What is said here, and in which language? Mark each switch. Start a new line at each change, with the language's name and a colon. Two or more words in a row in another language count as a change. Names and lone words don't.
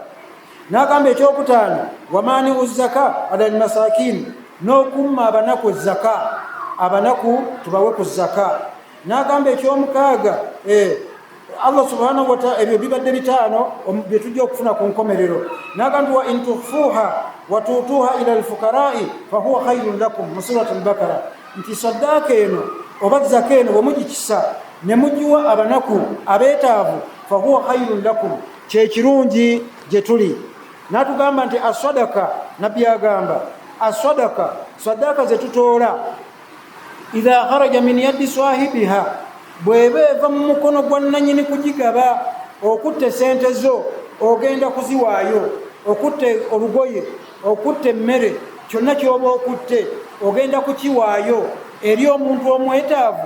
Ganda: N'agamba ekyokutaano
Arabic: وآتى الزكاة على المساكين,
Ganda: n'okumma abanaku zaka, abanaku tubawe ku zaka. N'agamba ekyomukaaga
Arabic: الله سبحانه وتعالى,
Ganda: ebyo bibadde bitaano bye tujja okufuna ku nkomerero. N'agamba
Arabic: وإن تخفوها وتؤتوها الفقراء فهو خير لكم
Ganda: mu surati al-Baqara, nti saddaaka eno oba zaka eno bwe mugikisa ne mugiwa abanaku abeetaavu
Arabic: فهو خير لكم,
Ganda: kyekirungi gye tuli. N'atugamba nti aswadaka, nabbi agamba aswadaka, saddaaka ze tutoola
Arabic: إذا خرجت من يد صاحبها,
Ganda: bw'eba eva mu mukono gwa nannyini kugigaba, okutte sente zo ogenda kuziwaayo, okutte olugoye, okutte emmere, kyonna ky'oba okutte ogenda kukiwaayo eri omuntu omwetaavu.